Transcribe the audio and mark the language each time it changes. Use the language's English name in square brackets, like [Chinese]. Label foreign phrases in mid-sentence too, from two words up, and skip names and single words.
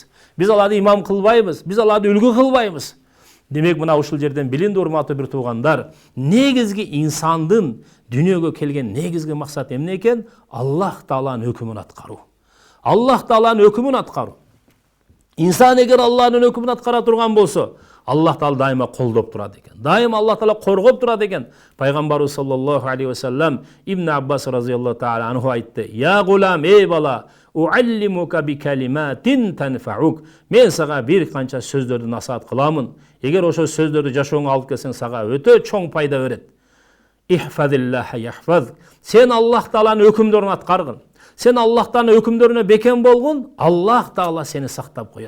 [Kyrgyz] Биз аларды имам кылбайбыз, биз аларды үлгү кылбайбыз. Демек мына ушул жерден билинди урматтуу бир туугандар, негизги инсандын дүйнөгө келген негизги максаты эмне экен? Аллах Тааланын өкүмүн аткаруу. Аллах Тааланын өкүмүн аткаруу. Инсан эгер Алланын өкүмүн аткара турган болсо, Аллах Таала дайыма колдоп турат экен. Дайыма Аллах Таала коргоп турат экен. [Arabic] Пайгамбарыбыз صلى الله عليه وسلم ابن عباس رضي الله تعالى عنه айтты: يا غلام, [Kyrgyz] эй бала, [Arabic] أعلمك بكلمات تنفعك." [Kyrgyz] Мен сага бир канча сөздөрдү насаат кыламын. Эгер ошол сөздөрдү жашооңо алып келсең, сага өтө чоң пайда берет. [Arabic] احفظ الله يحفظك. [Kyrgyz] Сен Аллах Тааланын өкүмдөрүн аткаргын. Сен Аллах Тааланын өкүмдөрүнө бекем болгун, Аллах Таала сени сактап коет.